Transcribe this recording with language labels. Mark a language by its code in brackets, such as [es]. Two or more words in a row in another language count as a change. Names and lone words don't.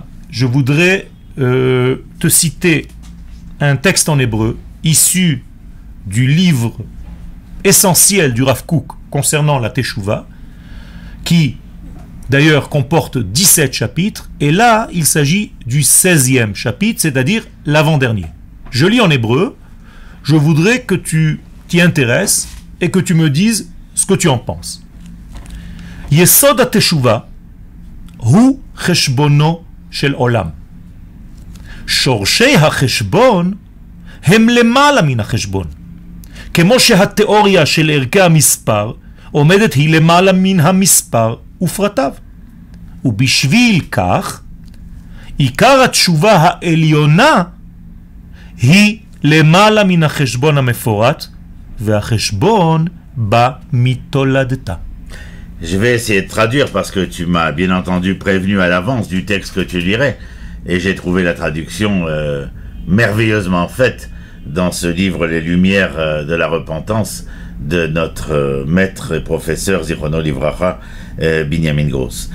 [fr] Je voudrais te citer un texte en hébreu issu du livre essentiel du Rav Kook concernant la Teshuvah, qui d'ailleurs comporte 17 chapitres, et là il s'agit du 16e chapitre, c'est-à-dire l'avant-dernier. Je lis en hébreu, je voudrais que tu t'y intéresses et que tu me dises ce que tu en penses. [he] יסוד התשובה הוא חשבונו של עולם. שורשי החשבון הם למעלה מן החשבון. כמו שהתיאוריה של ערכי המספר עומדת היא למעלה מן המספר ופרטיו. ובשביל כך, עיקר התשובה העליונה היא למעלה מן החשבון המפורט, והחשבון בא מתולדתה. [fr] Je vais essayer de traduire parce que tu m'as bien entendu prévenu à l'avance du texte que tu lirais. Et j'ai trouvé la traduction merveilleusement faite dans ce livre Les Lumières de la Repentance de notre maître et professeur [he] זכרונו לברכה [fr] Binyamin Gross.